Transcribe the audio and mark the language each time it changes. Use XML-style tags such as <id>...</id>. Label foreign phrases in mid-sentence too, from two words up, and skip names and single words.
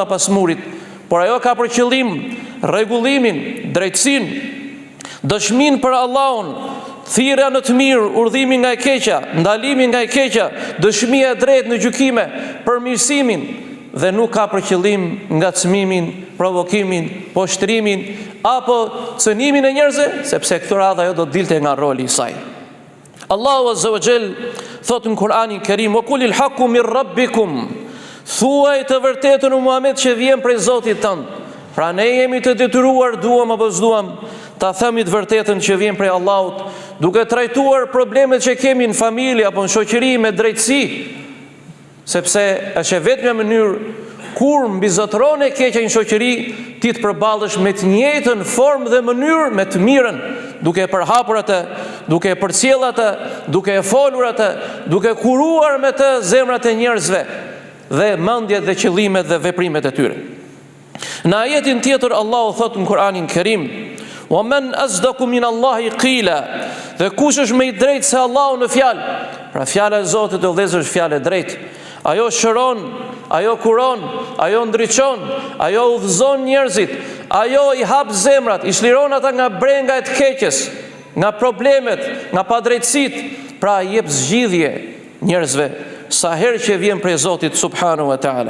<sq>pas murit, por ajo ka për qëllim rregullimin, drejtësinë, dëshminë për Allahun, thirrja në të mirë, urdhimi nga e keqja, ndalimi nga e keqja, dëshmia e drejtë në gjykime, përmirësimin, dhe nuk ka për qëllim ngacmimin, provokimin, poshtrimin apo cënimin e njerëzve, sepse këtë radhë ajo do të dilte nga roli i saj. Allahu</sq> <ar>عز وجل</ar> <sq>thot në Kur'anin Kerim:</sq> <ar>"وقل الحق من ربكم",</ar> <sq>thuaj të vërtetën o Muhammed që vjen prej Zotit tënd. Pra ne jemi të detyruar, duam apo s'duam, ta themi të vërtetën që vjen prej Allahut, duke trajtuar problemet që kemi në familje apo në shoqëri me drejtësi, sepse është e vetmja mënyrë kur mbi zotëron e keqja në shoqëri, ti të përballesh me të njëjtën formë dhe mënyrë me të mirën, duke e përhapur atë, duke e përcjell atë, duke e folur atë, duke kuruar me të zemrat e njerëzve dhe mendjet dhe qëllimet dhe veprimet e tyre. Në ajetin tjetër Allahu thot në Kur'anin Kerim:</sq> <ar>"ومن أصدق من الله قيلا",</ar> <sq>dhe kush është më i drejtë se Allahu në fjalë? Pra fjala e Zotit o vëllezër është fjalë e drejtë. Ajo shëron, ajo kuron, ajo ndriçon, ajo udhëzon njerëzit, ajo i hap zemrat, i shliron ata nga brenga e të keqes, nga problemet, nga padrejtësitë, pra i jep zgjidhje njerëzve sa herë që vjen prej Zotit</sq> <ar>سبحانه وتعالى.</ar>